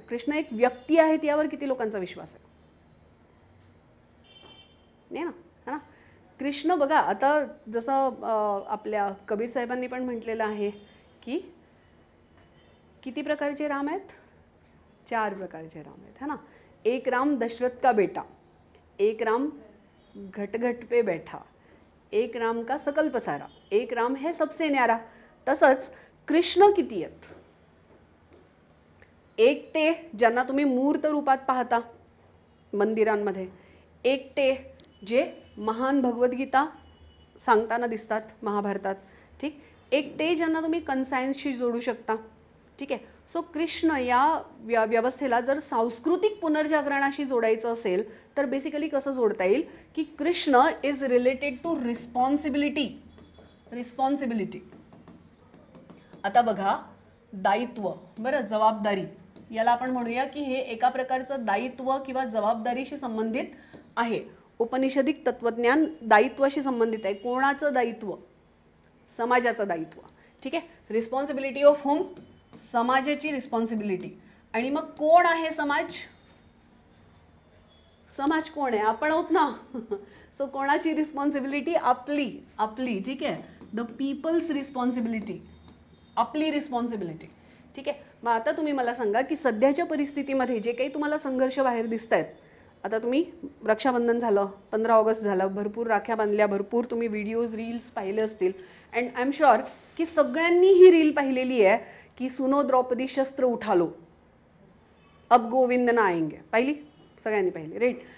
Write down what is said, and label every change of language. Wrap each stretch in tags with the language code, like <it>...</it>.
<mr>कृष्ण एक व्यक्ती आहे, यावर किती लोकांचा विश्वास आहे? नाही ना, है ना. कृष्ण बघा, आता जसं आपल्या कबीर साहेबांनी पण म्हटलेलं आहे की किती प्रकारचे राम आहेत? 4 प्रकारचे राम आहेत, है ना.</mr> <hi>एक राम दशरथ का बेटा, एक राम घट घट पे बैठा, एक राम का सकल पसारा, एक राम है सबसे न्यारा.</hi> <mr>तसंच कृष्ण किती आहेत? एक ते ज्यांना तुम्ही मूर्त रूपात पाहता मंदिरांमध्ये, एक ते जे महान भगवद्गीता सांगताना दिसतात महाभारतात, ठीक. एक ते ज्यांना तुम्ही कन्सायन्सशी जोडू शकता. ठीक आहे. सो कृष्ण या व्यवस्थेला जर सांस्कृतिक पुनर्जागरणाशी जोडायचं असेल तर बेसिकली कसं जोडता येईल की</mr> <en>Krishna is related to responsibility.</en> <mr>Responsibility. आता बघा, दायित्व, बरं, जबाबदारी, याला आपण म्हणूया की हे एका प्रकारचं दायित्व किंवा जबाबदारीशी संबंधित आहे. उपनिषदिक तत्वज्ञान दायित्वाशी संबंधित आहे. कोणाचं दायित्व? समाजाचं दायित्व. ठीक आहे.</mr> <en>Responsibility of home?</en> <mr>समाजाची रिस्पॉन्सिबिलिटी. आणि मग कोण आहे समाज? समाज कोण आहे? आपण आहोत ना. सो कोणाची रिस्पॉन्सिबिलिटी? आपली, आपली. ठीक आहे.</mr> <en>the people's responsibility,</en> <mr>आपली रिस्पॉन्सिबिलिटी. ठीक आहे. मग आता तुम्ही मला सांगा की सध्याच्या परिस्थितीमध्ये जे काही तुम्हाला संघर्ष बाहेर दिसत आहेत, आता तुम्ही रक्षाबंधन झालं, 15 ऑगस्ट झालं, भरपूर राख्या बांधल्या, भरपूर तुम्ही व्हिडिओज, रील्स पाहिले असतील.</mr> <en>and I am sure</en> <mr>की सगळ्यांनी ही रील पाहिलेली आहे की</mr> <hi>सुनो द्रौपदी शस्त्र उठा लो, अब गोविंद ना आएंगे.</hi> <mr>पाहिली? सगळ्यांनी पाहिली, राईट.</mr>